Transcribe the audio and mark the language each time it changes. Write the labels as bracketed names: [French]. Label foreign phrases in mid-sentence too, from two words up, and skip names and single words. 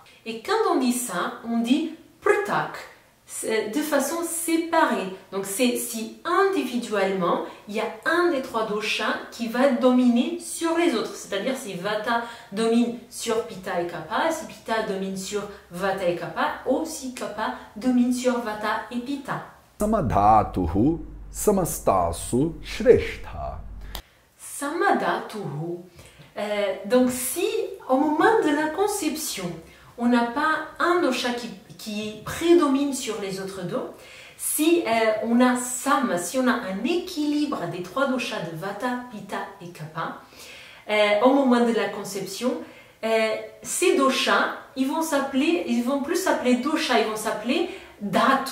[French] Et quand on dit ça, on dit pratak, de façon séparée. Donc c'est si individuellement, il y a un des 3 doshas qui va dominer sur les autres. C'est-à-dire si Vata domine sur Pitta et Kapha, si Pitta domine sur Vata et Kapha, ou si Kapha domine sur Vata et Pitta. [Sanskrit] Samadhatuhu samastasu shrestha. [French] Samadhatuhu. Donc si au moment de la conception, on n'a pas un dosha qui prédomine sur les autres deux, si on a sam, si on a un équilibre des 3 doshas de Vata, Pitta et Kapha, au moment de la conception, ces doshas, ils vont plus s'appeler dosha, ils vont s'appeler Dhatu.